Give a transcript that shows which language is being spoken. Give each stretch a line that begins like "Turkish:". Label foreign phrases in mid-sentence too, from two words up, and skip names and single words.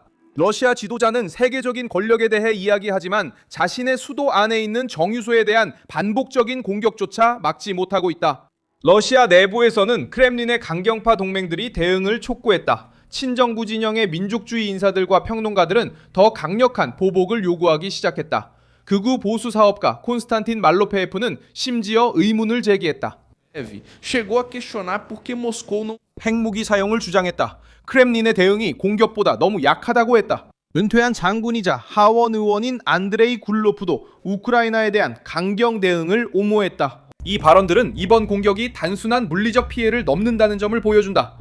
Korean: 러시아 지도자는 세계적인 권력에 대해 이야기하지만 자신의 수도 안에 있는 정유소에 대한 반복적인 공격조차 막지 못하고 있다. 러시아 내부에서는 크렘린의 강경파 동맹들이 대응을 촉구했다. 친정부 진영의 민족주의 인사들과 평론가들은 더 강력한 보복을 요구하기 시작했다. 극우 보수 사업가 콘스탄틴 말로페예프는 심지어 의문을 제기했다.
Portuguese: chegou a questionar por que Moscou não
Korean: 핵무기 사용을 주장했다. 크렘린의 대응이 공격보다 너무 약하다고 했다. 은퇴한 장군이자 하원 의원인 안드레이 굴로프도 우크라이나에 대한 강경 대응을 옹호했다. 이 발언들은 이번 공격이 단순한 물리적 피해를 넘는다는 점을 보여준다.